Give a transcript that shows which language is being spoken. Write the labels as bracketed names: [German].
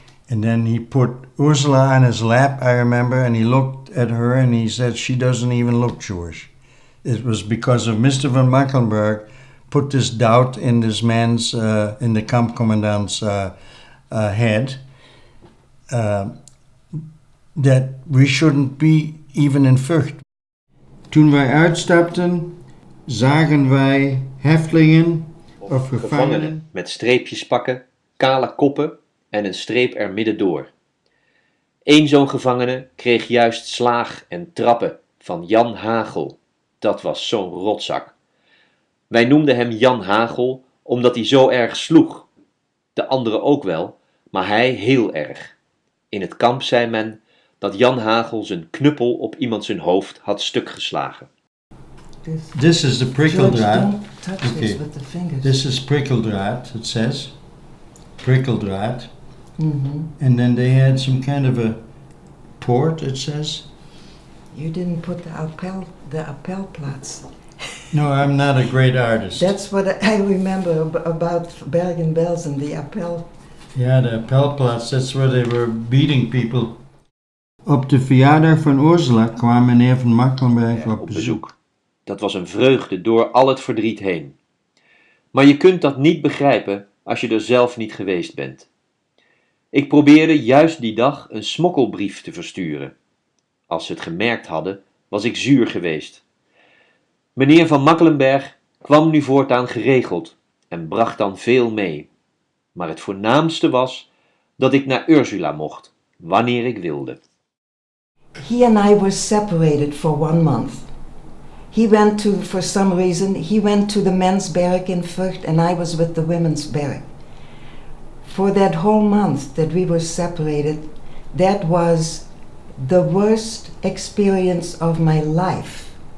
[English] And then he put Ursula on his lap, I remember, and he looked at her and he said, "She doesn't even look Jewish." It was because of Mr. van Makkelenberg put this doubt in this man's, in the camp commandant's head, that we shouldn't be even in Vught. [Dutch] Toen wij uitstapten, zagen wij heftelingen of gevangenen met streepjes pakken, kale koppen en een streep er middendoor. Eén zo'n gevangene kreeg juist slaag en trappen van Jan Hagel. Dat was zo'n rotzak. Wij noemden hem Jan Hagel omdat hij zo erg sloeg. De anderen ook wel, maar hij heel erg. In het kamp zei men dat Jan Hagel zijn knuppel op iemand zijn hoofd had stuk geslagen. [English] This is the prikkeldraad. Don't touch this with the fingers. This is prikkeldraad, it says. [Dutch] Prikkeldraad. Mm-hmm. [English] And then they had some kind of a port, it says. You didn't put the appelplaats. No, I'm not a great artist. That's what I remember about Bergen-Belsen, the appel. Yeah, the appelplaats, that's where they were beating people. [Dutch] Op de verjaardag van Ursula kwam meneer van Makkelenberg op bezoek. Dat was een vreugde door al het verdriet heen. Maar je kunt dat niet begrijpen als je er zelf niet geweest bent. Ik probeerde juist die dag een smokkelbrief te versturen. Als ze het gemerkt hadden, was ik zuur geweest. Meneer van Makkelenberg kwam nu voortaan geregeld en bracht dan veel mee. Maar het voornaamste was dat ik naar Ursula mocht, wanneer ik wilde. [English] He and I were separated for 1 month. He went to, for some reason, he went to the men's barrack in Vught and I was with the women's barrack. For that whole month that we were separated, that was the worst experience of my life.